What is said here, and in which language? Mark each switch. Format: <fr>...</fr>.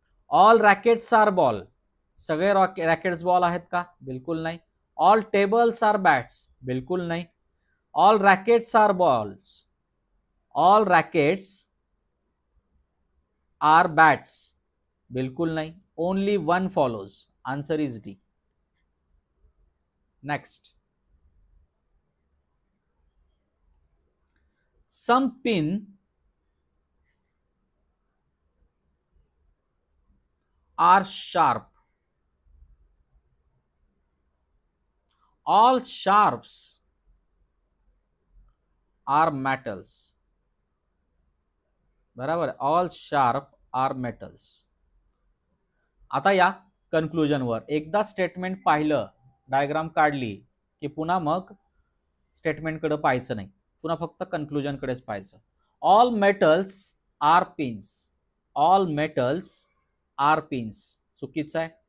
<en>all rackets are ball,</en> <mr>सगळे rackets ball आहेत का, बिलकुल नाही.</mr> <en>all tables are bats,</en> <mr>बिलकुल नाही.</mr> <en>All rackets are balls, all rackets are bats, बिलकुल नाही. Only one follows, answer is D. Next, some pin are sharp, all sharps are metals, बराबर, all sharp are metals.</en> <mr>आता या कन्क्लुजनवर, एकदा statement पाहिलं, diagram काढली की पुन्हा मग स्टेटमेंटकडे पाहायचं नाही, पुन्हा फक्त कन्क्लुजनकडेच पाहायचं.</mr> <en>all metals are pins, all metals are pins</en> <mr>चुकीचं आहे.</mr>